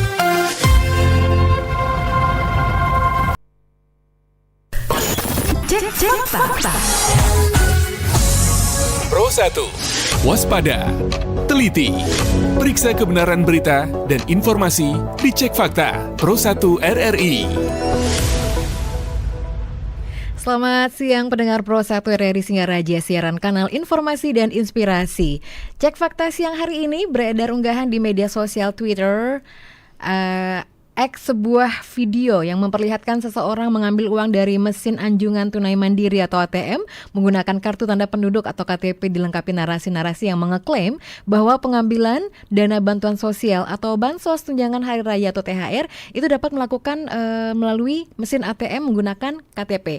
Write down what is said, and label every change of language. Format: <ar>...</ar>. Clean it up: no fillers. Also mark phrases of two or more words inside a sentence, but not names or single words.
<id>Cek fakta. Pro 1, waspada, teliti, periksa kebenaran berita dan informasi di Cek Fakta Pro 1 RRI. Selamat siang pendengar Pro 1 RRI Singaraja, siaran kanal informasi dan inspirasi. Cek fakta siang hari ini beredar unggahan di media sosial Twitter sebuah video yang memperlihatkan seseorang mengambil uang dari mesin anjungan tunai mandiri atau ATM menggunakan kartu tanda penduduk atau KTP dilengkapi narasi-narasi yang mengeklaim bahwa pengambilan dana bantuan sosial atau bansos tunjangan hari raya atau THR itu dapat melakukan melalui mesin ATM menggunakan KTP.</id>